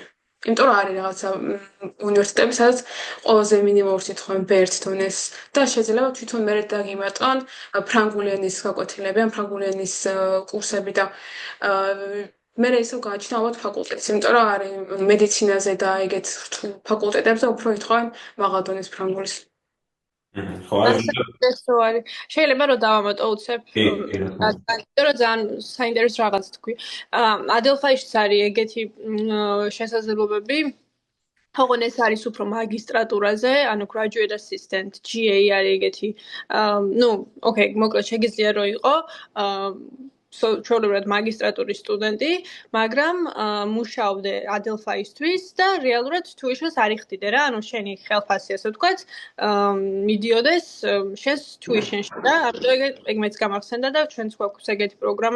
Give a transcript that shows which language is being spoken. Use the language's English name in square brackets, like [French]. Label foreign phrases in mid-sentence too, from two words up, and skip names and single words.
[Georgian] იმიტომ რომ არის რაღაცა უნივერსიტეტები, სადაც ყველაზე მინიმუმ სიტყვენ ბეერთ დონეს და შეიძლება თვითონ მერე დაგიმატონ ფრანგული ენის გაკვეთილები ან ფრანგული ენის კურსები და მერე ისევ გააჩნია ალბათ ფაკულტეტს, იმიტომ რომ არის მედიცინაზე და ეგეთ ფაკულტეტებზე უფრო ითხოვენ მაღალ დონის ფრანგულის. ხო, აი შეიძლება რომ დავამატო უცებ, იმიტომ რომ ძალიან საინტერესო რაღაც თქვი. Adelphi-შიც არის ეგეთი შესაძლებლობები. თუმცა ეს არის უფრო მაგისტრატურაზე, ანუ [English] graduate assistant, [Georgian] GA არის ეგეთი. ოკეი, მოკლედ შეგიძლია რომ იყო ჩვეულებრივად მაგისტრატურის სტუდენტი, მაგრამ მუშაობდე Adelphi-ისთვის და რეალურად tuition-ს არ იხდიდე რა, ანუ შენი ხელფასი ასე ვთქვათ, მიდიოდეს შენს tuition-ში და ამიტომ ეგ მეც გამახსენდა და ჩვენც გვაქვს ეგეთი პროგრამა